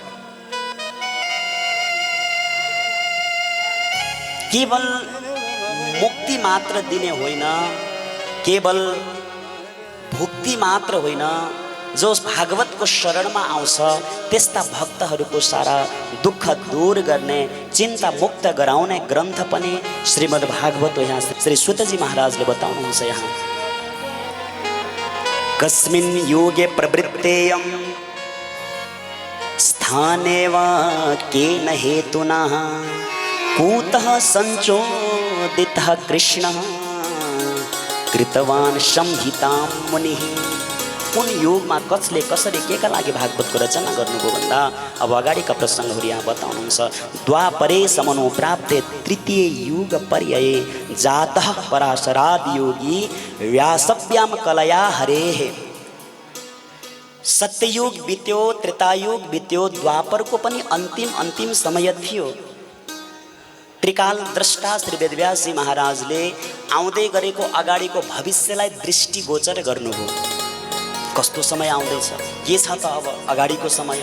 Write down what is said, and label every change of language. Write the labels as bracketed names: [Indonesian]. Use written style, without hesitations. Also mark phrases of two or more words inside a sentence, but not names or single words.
[Nepali] केवल मुक्ति मात्र दिने होइन, केवल भुक्ति मात्र होइन, जो भागवतको शरणमा आउँछ त्यस्ता भक्तहरूको सारा दुःख दूर गर्ने, चिन्ता मुक्त गराउने ग्रन्थ पनि श्रीमद्भागवत हो। यहाँ श्री सुतजी महाराजले बताउनुहुन्छ, यहाँ [Sanskrit] कस्मिन् योगे प्रवृत्तेयं स्थाने वा केन हेतुना कूतः संचोदितः कृष्णः कृतवान् संहितां मुनिः। [Nepali] कुन युगमा कसले कसरी के का लागि भागवतको रचना गर्नुभयो भन्दा अब अगाडिका प्रसङ्गहरू यहाँ बताउनुहुन्छ। [Sanskrit] द्वापरे समनो प्राप्ते तृतीय युग पर्याये जातः पराशरादि योगी व्यासव्याम कलया हरेः। [Nepali] सत्ययुग बित्यो, त्रेतायुग बित्यो, द्वापरको पनि अन्तिम समय थियो। त्रिकाल द्रष्टा श्री वेदव्यासजी महाराजले आउँदै गरेको अगाडिको भविष्यलाई दृष्टिगोचर गर्नुभयो। कस्तो समय आउँदैछ, के छ त अब अगाडिको समय?